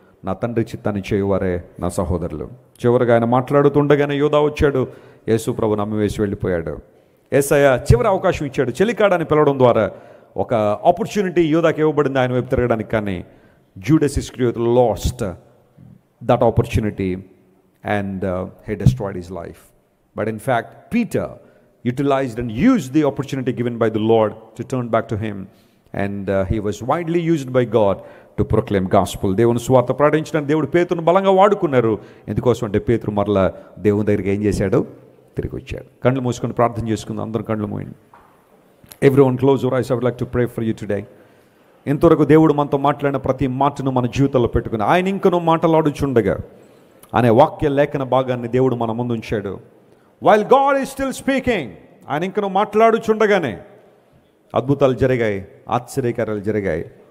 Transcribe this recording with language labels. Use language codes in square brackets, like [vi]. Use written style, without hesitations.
[te] నా తండ్రి చిత్తాన్ని చేయువారే నా సహోదరులు. చివరిగా ఆయన మాట్లాడుతుండగానే యూదా వచ్చాడు. యేసుప్రభు నమ్మివేసి వెళ్ళిపోయాడు. యేసయ్య చివరి అవకాశం ఇచ్చాడు. చెలికాడని పిలవడం ద్వారా ఒక ఆపర్చునిటీ యూదాకి ఇవ్వబడింది ఆయన వైపు తిరగడానికి. [en] కానీ Judas Iscariot lost that opportunity and he destroyed his life. But in fact, Peter utilized and used the opportunity given by the Lord to turn back to him, and he was widely used by God to proclaim gospel. [te] దేవుని సువార్త ప్రకటించడానికి దేవుడు పేతురును బలంగా వాడుకున్నారు. ఎందుకోసం అంటే పేతురు మరలా దేవుని దగ్గరికి ఏం చేశాడు? తిరిగి వచ్చాడు. కళ్ళు మూసుకొని ప్రార్థన చేసుకుందాం. అందరూ కళ్ళు మూయండి. [en] Everyone close your eyes. I would like to pray for you today. [te] ఇంతవరకు దేవుడు మనతో మాట్లాడిన ప్రతి మాటను మన జీవితంలో పెట్టుకుని ఆయన ఇంకనూ మాట్లాడుచుండగా అనే వాక్య లేఖన భాగాన్ని దేవుడు మన ముందు ఉంచాడు. [en] while God is still speaking, [te] ఆయన ఇంకనూ మాట్లాడుచుండగానే అద్భుతాలు జరిగాయి, ఆశ్చర్యకార్యాలు జరిగాయి.